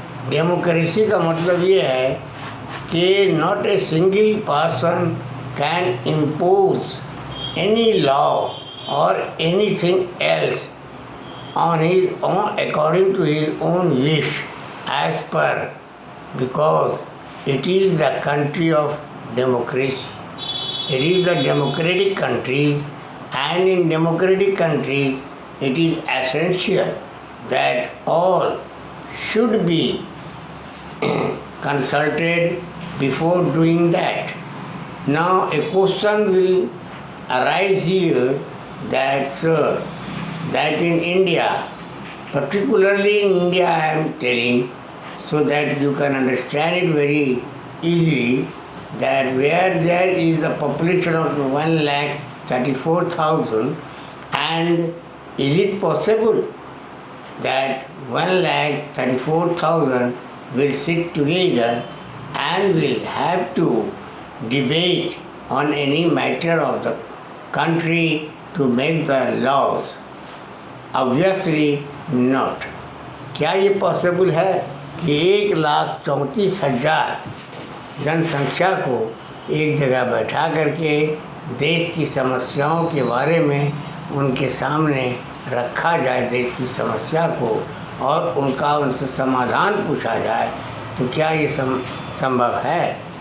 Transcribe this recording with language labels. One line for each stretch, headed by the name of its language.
Hindi: Democracy का मतलब ये है कि
English: not a single person can impose any law
Hindi: और
English: Anything else on his own according to his own wish as per, because it is the country of democracy. It is the democratic countries, and in democratic countries it is essential that all should be consulted before doing that. Now a question will arise here that sir, that in India, particularly in India I am telling, so that you can understand it very easily, that where there is a population of 1,34,000, and is it possible that 1,34,000 will sit together and will have to debate on any matter of the country to make the laws? Obviously not.
Hindi: क्या ये possible है कि 1,34,000 जनसंख्या को एक जगह बैठा करके देश की समस्याओं के बारे में उनके सामने रखा जाए, देश की समस्या को, और उनसे समाधान पूछा जाए, तो क्या ये संभव है?